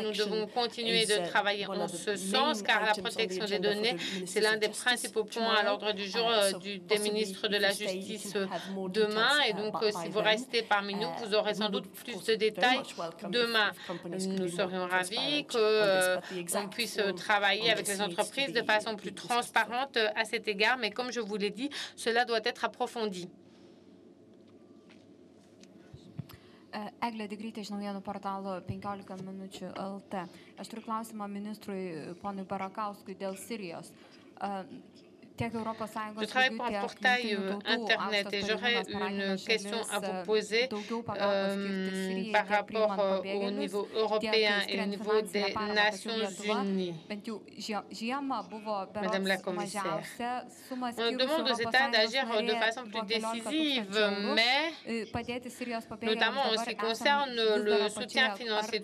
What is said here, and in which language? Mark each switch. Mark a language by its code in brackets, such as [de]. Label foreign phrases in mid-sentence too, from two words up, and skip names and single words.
[fr] Nous devons continuer de travailler en ce sens, car la protection des données, c'est l'un des principaux points à l'ordre du jour des ministres de la Justice demain. Et donc, si vous restez parmi nous, vous aurez sans doute plus de détails demain. Nous serions ravis qu'on puisse travailler avec les entreprises de façon plus transparente à cet égard, mais comme je vous l'ai dit, cela doit être approfondi. [lt] Eglė Digrytė iš naujienų portalo 15 minučių LT. Aš turiu klausimą ministrui ponui Barakauskui dėl Sirijos. [fr] Je travaille pour un portail Internet et j'aurais une question à vous poser par rapport au niveau européen et au niveau des Nations Unies. Madame la commissaire, on demande aux États d'agir de façon plus décisive, mais notamment en ce qui concerne le soutien financier.